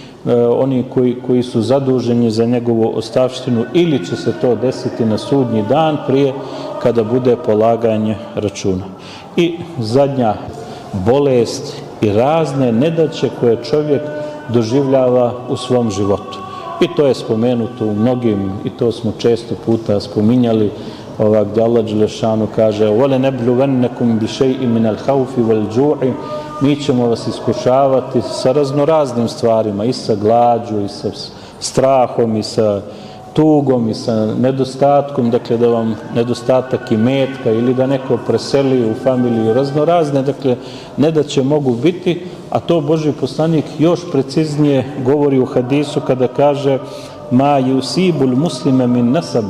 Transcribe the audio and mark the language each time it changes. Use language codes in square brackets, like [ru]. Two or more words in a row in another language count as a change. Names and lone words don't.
[bs] oni koji su zaduženi za njegovu ostavštinu, ili će se to desiti na sudnji dan prije kada bude polaganje računa. I zadnja bolest i razne nedaće koje čovjek doživljava u svom životu. I to je spomenuto u mnogim, i to smo često puta spominjali, gdje Allah dželešanu kaže [ar] وَلَنَبْلُوَنَّكُمْ بِشَيْءٍ مِنَ الْخَوْفِ وَالْجُوعِ, [bs] mi ćemo vas iskušavati sa raznoraznim stvarima, i sa glađu, i sa strahom, i sa tugom, i sa nedostatkom, dakle da vam nedostatak imetka ili da neko preseli u familiju, raznorazne, dakle nedaće mogu biti, a to Božji poslanik još preciznije govori u hadisu kada kaže [ar] ما يصيب المسلم من نصب,